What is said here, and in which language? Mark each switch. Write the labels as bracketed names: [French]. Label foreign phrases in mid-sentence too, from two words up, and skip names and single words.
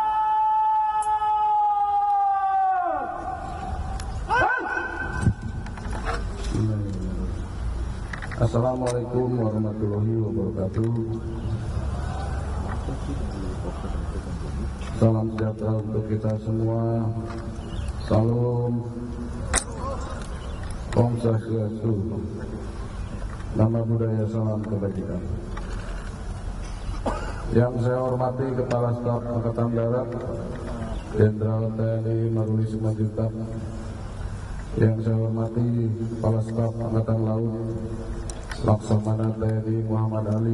[Arabic] السلام عليكم ورحمة الله وبركاته. [Indonesian] Salam sejahtera untuk kita semua. [Balinese] Salam. Om Swastiastu. [Pali] Nama budaya [Indonesian] salam kebajikan. Yang saya hormati Kepala Staf Angkatan Darat Jenderal TNI Maruli Simanjuntak. Yang saya hormati Kepala Staf Angkatan Laut Laksamana TNI Muhammad Ali.